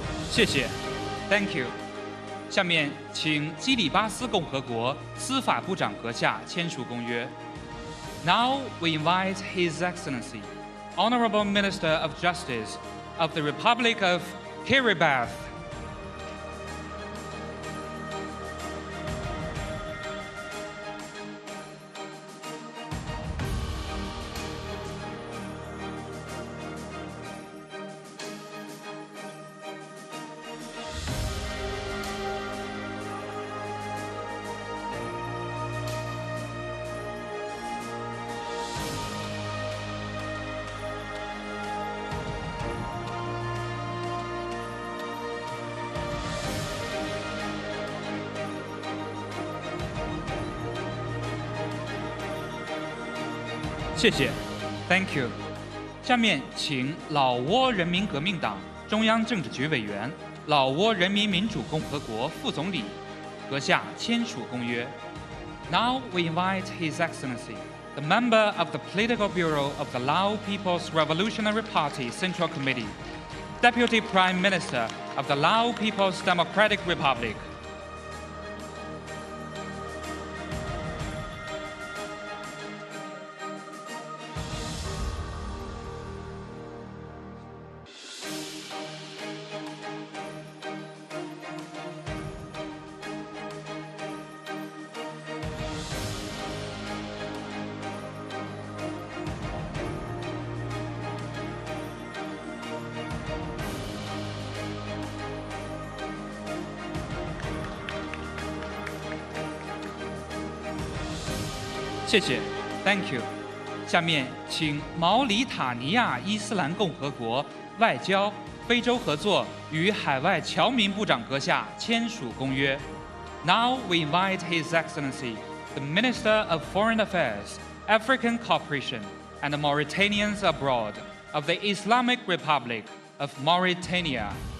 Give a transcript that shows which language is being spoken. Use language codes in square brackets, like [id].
[zh] 谢谢 ， [en] Thank you。 [zh] 下面请基里巴斯共和国司法部长阁下签署公约。 [en] Now we invite His Excellency, Honorable Minister of Justice of the Republic of Kiribati. [zh] 谢谢 ， [en] Thank you。 [zh] 下面请老挝人民革命党中央政治局委员、老挝人民民主共和国副总理阁下签署公约。 [en] Now we invite His Excellency, the member of the Political Bureau of the Lao People's Revolutionary Party Central Committee, Deputy Prime Minister of the Lao People's Democratic Republic. [zh] 谢谢 ， [en] Thank you。 [zh] 下面请毛里塔尼亚伊斯兰共和国外交、非洲合作与海外侨民部长阁下签署公约。 [en] Now we invite His Excellency, the Minister of Foreign Affairs, African Cooperation, and Mauritanians abroad of the Islamic Republic of Mauritania.